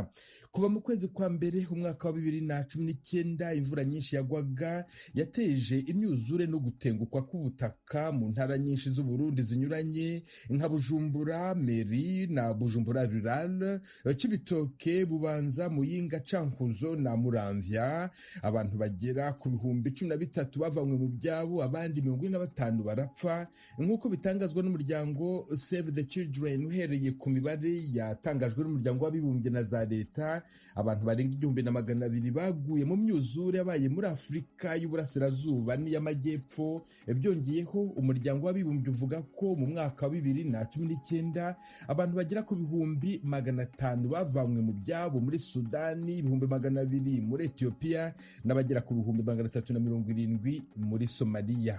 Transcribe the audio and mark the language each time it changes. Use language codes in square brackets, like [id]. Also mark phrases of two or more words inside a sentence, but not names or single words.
[rw] Kuva mu kwezi kwa mbere umwaka wa 2019 imvura nyinshi yagwaga yateje imyuzure no gutengukwa k'ubutaka mu ntara nyinshi z'u Burundi zinyuranye nka Bujumbura Meri na Bujumbura Rural, Cibitoke, Bubanza, Muyinga, Cankuzo na Muramvya. Abantu bagera ku 13 bavanywe mu byabo, abandi 45 barapfa, nk'uko bitangazwa n'umuryango Save the Children. Uhereye ku mibare yatangajwe n'umuryango w'abibumbye na za leta, abantu barenga 1,200 baguye mu myuzure yabaye muri Afurika y'Uburasirazuba n'iy'Amajyepfo. Byongeyeho umuryango w'abibumbye uvuga ko mu mwaka wa 2019 abantu bagera ku 500 bavanywe mu byabo muri Sudani, 200 muri Ethiopia n'abagera ku 370 muri Somalia.